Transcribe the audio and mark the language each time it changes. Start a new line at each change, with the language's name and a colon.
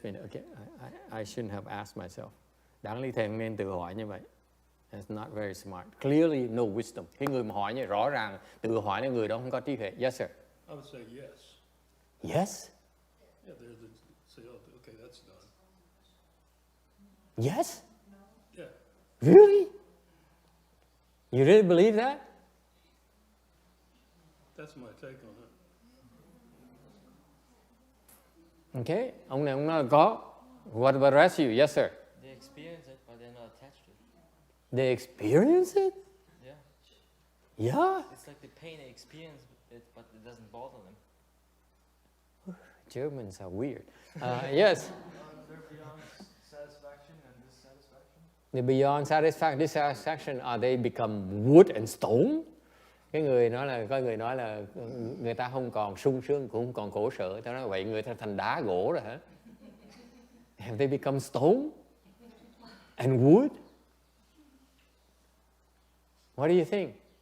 English: Okay, I shouldn't have asked myself.
Vietnamese: Đáng lý thầy không nên tự hỏi như vậy.
English: That's not very smart. Clearly no wisdom.
Vietnamese: Cái người mà hỏi như rõ ràng tự hỏi là người đó không có trí huệ.
English: Yes, sir. I would say yes. Yes. Yeah, they're the say, oh, okay, that's done. Yes. Yeah. Really? You really believe that? That's my take on it.
Vietnamese: Okay. Ông này ông nói là có.
English: What about the rest of you? Yes, sir. They experience it, but they're not attached to it. They experience it? Yeah. Yeah. It's like the pain, they experience it, but it doesn't bother them. Germans are weird. Yes. They're beyond satisfaction and dissatisfaction. The beyond satisfaction, dissatisfaction, are they become wood and stone?
Vietnamese: Có người nói là người ta không còn sung sướng, cũng không còn khổ sở. Tao nói vậy người ta thành đá gỗ rồi hả?
English: Have they become stone and wood? What do you think?